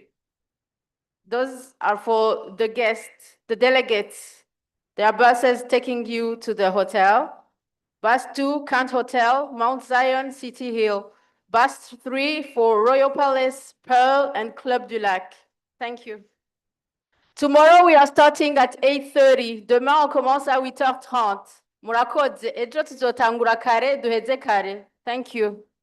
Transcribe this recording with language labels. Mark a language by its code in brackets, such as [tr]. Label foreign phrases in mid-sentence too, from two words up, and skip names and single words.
[en] Those are for the guests, the delegates. There are buses taking you to the hotel. Bus 2, Kant Hotel, Mount Zion, City Hill. Bus 3 for Royal Palace, Pearl, and Club du Lac. Thank you. Tomorrow we are starting at 8:30. [fr] Demain on commence à 8h30. [rn] Murakoze, ejo tuzotangura kare, duheze kare. [en] Thank you.